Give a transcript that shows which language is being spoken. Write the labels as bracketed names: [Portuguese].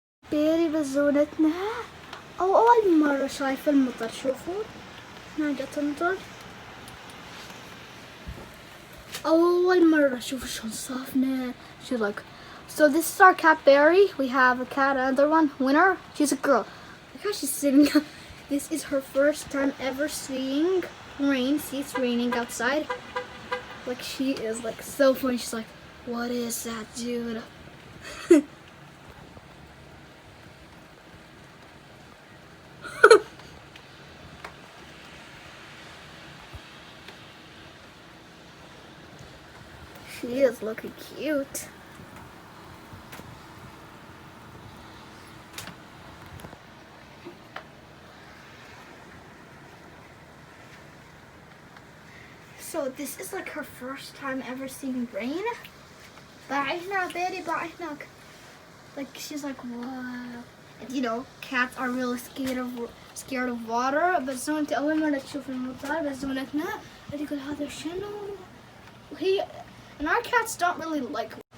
[Arabic] بيري بزونتنا أول مرة شايفة المطر. شوفوا هنا جت تمطر أول مرة. شوفوا شلون صافنة. [English] She's like, so this is our cat Berry. We have a cat, another one, Winner. She's a girl. Look how she's sitting. This is her first time ever seeing rain. See, it's raining outside. Like she is like so funny. She's like, what is that, dude? She is looking cute. So this is like her first time ever seeing rain. [Arabic] بعينك Betty بعينك. [English] Like she's like, wow. And you know, cats are really scared of water. [Arabic] بس انت أول مرة تشوف المطر بس زونتنا تقول هذا شنو؟ وهي [English] and our cats don't really like.